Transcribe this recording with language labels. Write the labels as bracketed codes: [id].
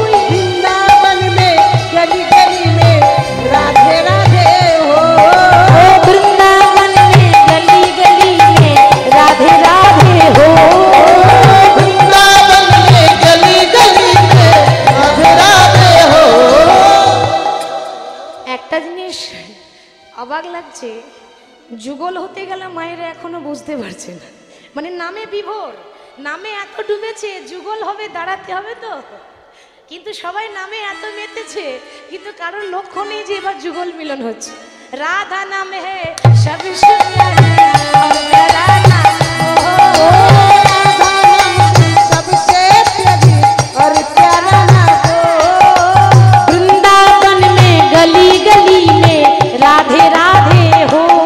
[hi] वृंदावन में गली गली में राधे राधे हो। वृंदावन में गली गली में राधे राधे हो। वृंदावन में गली गली में राधे राधे हो। [bn] একটা জিনিস অবাক লাগছে, যুগল হতে গেলে মায়েরা এখনো বুঝতে পারছে না, মানে নামে বিভোর, নামে এত ডুবেছে, যুগল হবে দাঁড়াতে হবে তো, কিন্তু সবাই নামে এত মেতেছে, কিন্তু কারোর লক্ষ্য নেই যে এবার যুগল মিলন হচ্ছে। [hi] রাধা নাম হে সবসে প্যারি और प्यारा नाम हो। राधा नाम सबसे प्यारी और प्यारा नाम हो। वृंदावन में गली गली में राधे राधे हो।